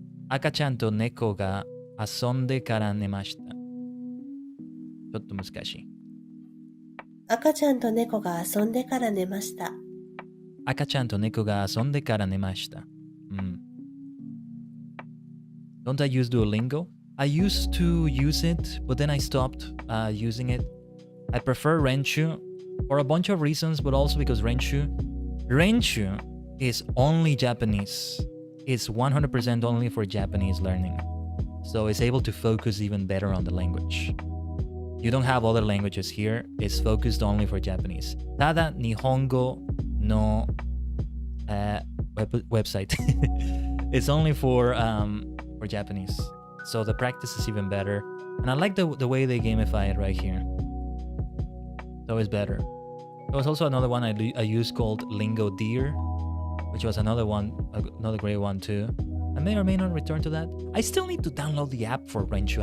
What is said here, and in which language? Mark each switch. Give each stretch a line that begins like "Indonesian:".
Japanese: 赤ちゃんと猫が遊んでから寝ました。ちょっと難しい。赤ちゃんと猫が遊んでから寝ました。赤ちゃんと猫が遊んでから寝ました。
English: Don't I use Duolingo? I used to use it, but then I stopped using it. I prefer Renshu for a bunch of reasons, but also because Renshu is only Japanese. It's 100% only for Japanese learning. So it's able to focus even better on the language. You don't have other languages here. It's focused only for Japanese.
Japanese: ただ日本語のwebsite.
English: It's only for Japanese. So the practice is even better. And I like the way they gamify it right here. So it's better. There was also another one I used called Lingo Deer, which was another great one too. I may or may not return to that. I still need to download the app for Renshu.